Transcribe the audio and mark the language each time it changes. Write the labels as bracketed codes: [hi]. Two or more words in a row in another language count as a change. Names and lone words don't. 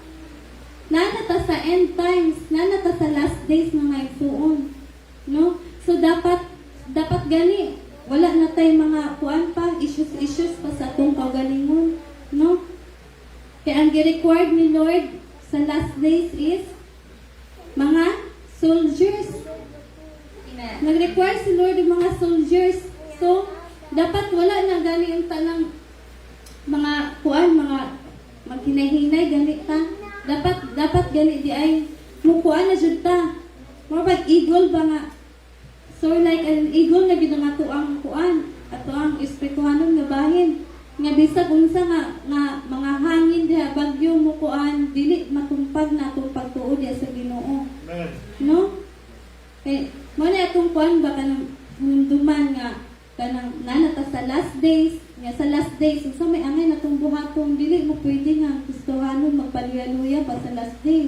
[ceb] Nanata sa [en] end times, [ceb] nanata sa [en] last days [ceb] mga igsuon. No? So dapat gani wala na tay mga kuan pa issues pa sa atong kaugalingon, no? Kaya ang gi-required ni Lord sa [en] last days [ceb] is mga soldiers. Nag-require si Lord ng mga soldiers. So dapat wala na gani ang tanang mga kuan mga maghinay-hinay gani ta. Dapat gani di ay mukuan na jud ta. More pag eagle ba nga. So [en] like an eagle [ceb] na gid nga ang kuan ato ang espirituhanon nga bahin. Nga bisag unsa nga mga hangin diha bagyo mukuan dili matumpag na atong pagtuo diha sa Ginoo. No? Kay mo na atong kuan ba kanang hunduman nga kanang nanata sa [en] last days, [ceb] nga sa [en] last days [ceb] unsa may angay natong buhaton dili mo pwede nga Kristohanon magpaluya-luya pa sa [en] last days.